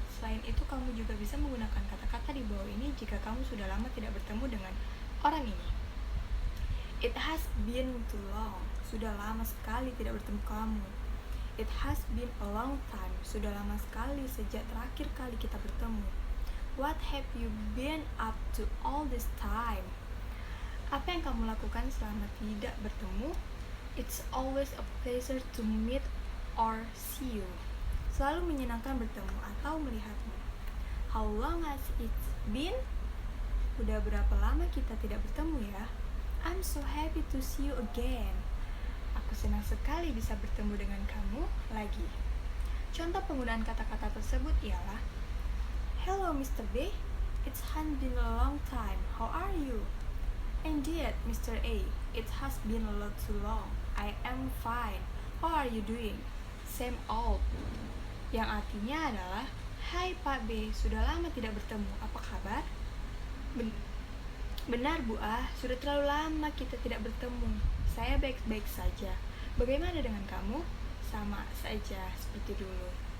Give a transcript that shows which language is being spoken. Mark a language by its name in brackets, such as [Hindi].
[Indonesian] Selain itu kamu juga bisa menggunakan kata-kata di bawah ini jika kamu sudah lama tidak bertemu dengan orang ini. [English] It has been too long. [Indonesian] Sudah lama sekali tidak bertemu kamu. [English] It has been a long time. [Indonesian] Sudah lama sekali sejak terakhir kali kita bertemu. [English] What have you been up to all this time? [Indonesian] Apa yang kamu lakukan selama tidak bertemu? [English] It's always a pleasure to meet or see you. [Indonesian] Selalu menyenangkan bertemu atau melihatmu. [English] How long has it been? [Indonesian] Udah berapa lama kita tidak bertemu ya? [English] I'm so happy to see you again. [Indonesian] Aku senang sekali bisa bertemu dengan kamu lagi. Contoh penggunaan kata-kata tersebut ialah, [English] hello [Indonesian] Mr. [English] B, it has been a long time. How are you? Indeed, Mr. A, it has been a lot too long. I am fine. How are you doing? Same old. [Indonesian] Yang artinya adalah, hai Pak B, sudah lama tidak bertemu. Apa kabar? Benar Bu A, sudah terlalu lama kita tidak bertemu. Saya baik-baik saja. Bagaimana dengan kamu? Sama saja seperti dulu.